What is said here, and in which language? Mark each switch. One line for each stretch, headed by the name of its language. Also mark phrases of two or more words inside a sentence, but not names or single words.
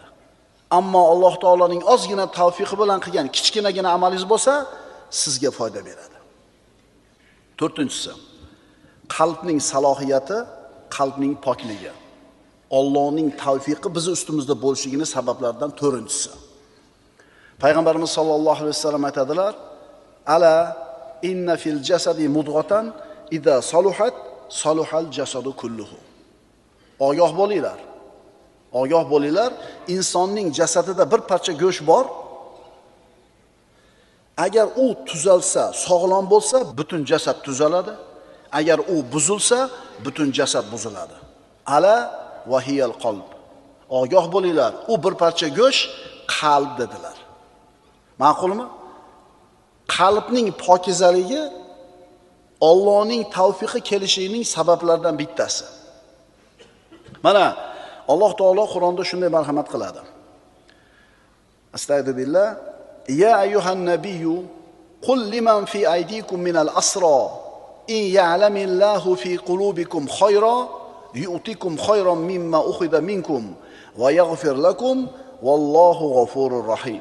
Uzbek: Ammo Alloh taolaning ozgina tavfiqi bilan qilgan kichkinagina amalingiz bo'lsa, sizga foyda beradi. 4-inchisi, qalbning salohiyati, qalbning pokligi. Allohning tavfiqi bizi ustimizda bo'lishligining sabablaridan 4-inchisi. Payg'ambarimiz
Arabic: صلى الله عليه وسلم
Uzbek: aytadilar:
Arabic: "ألا إن في الجسد مضغة إذا صلحت صلح الجسد كله."
Uzbek: Ogoh bo'linglar. Ogoh bo'linglar, insonning jasadida bir parcha go'sht bor. Agar u tuzalsa, sog'lom bo'lsa, butun jasad tuzaladi. Agar u buzilsa, butun jasad buziladi.
Arabic: ألا وهي القلب.
Uzbek: Ogoh bo'linglar, u bir parcha go'sht qalb dedilar. Ma'qulmi? Qalbning pokizaligi Allohning tavfiqi kelishining sabablaridan bittasi. Mana Alloh taolo Qur'onda shunday marhamat qiladi.
Arabic: أستغفر الله. يا أيها النبي قل لمن في أيديكم من الأسرى إن يعلم الله في قلوبكم خيرا يؤتكم خيرا مما أخذ منكم ويغفر لكم والله غفور رحيم.